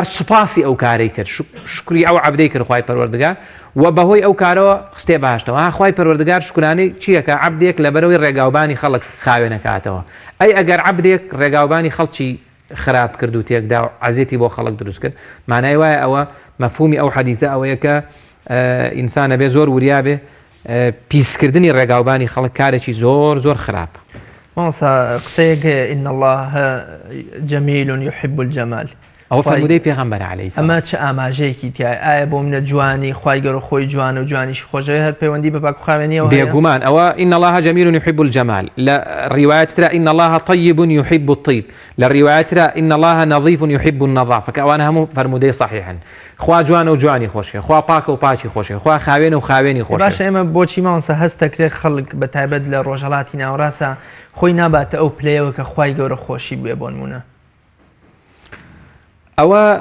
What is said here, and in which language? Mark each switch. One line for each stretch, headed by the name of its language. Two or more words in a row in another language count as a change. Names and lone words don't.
Central Kurdish: سوپاسی ئەو کارەی کرد شکری ئەو عەبدەی کرد خوای پەروەردگار و بەهۆی ئەو کارەوە خستێ باشتەوە خوای پەروەردگار شکرانەی چیەکە عەبدێک لەبەرەوەی ڕێگاوبانی خەڵک خاوێنەکاتەوە ئەی ئەگەر عەبدێک ڕێگاوبانی خەڵکی خراپ کرد و تێکدا و عەزیەتی بۆ خەڵک دروست کرد مانای وایە ئەوە مەفهومی ئەو حەدیثە ئەوەیە کە ئینسانە بێ زۆر وریا بێ پیسکردنی ڕێگاوبانی خەڵک کارێکی زۆر خراپ
Arabic: قسەیەک إن الله جميل يحب الجمال
Central Kurdish: ئەوە فەرمودەی پێغەمبەر
Arabic: عەلەیهی سەڵام
Central Kurdish: ئەمە چه ئاماژەیەکی تایە ئایا بۆ منە جوانی خوای گەورە خۆی جوان و جوانیش خۆشەوێ هەر پەیوەندی بە پاک و خاوێنیەوە بێگومان ئەوە
Arabic: إن الله جميل يحب الجمال
Central Kurdish: لە ڕیوایەت ترە
Arabic: إن الله طيب يحب الطيب
Central Kurdish: لە ڕیوایەت ترە
Arabic: إن الله نظيف يحب النظافة
Central Kurdish: کە ئەوانە هەموو فەرمودەی صحیحن خوا جوانە و جوانی خۆشێ خوا پاکە و پاکی خۆشێ خوا خاوێنە و خاوێنی خۆشێ باشە ئێمە بۆچی ماوەسە هەست دەکرێت خەڵک بە تایبەت لە ڕۆژهەڵاتی ناوەڕاستە خۆی ناباتە ئەو پلەیەوە کە خوای گەورە خۆشی بێ بۆ نمونە ئەوە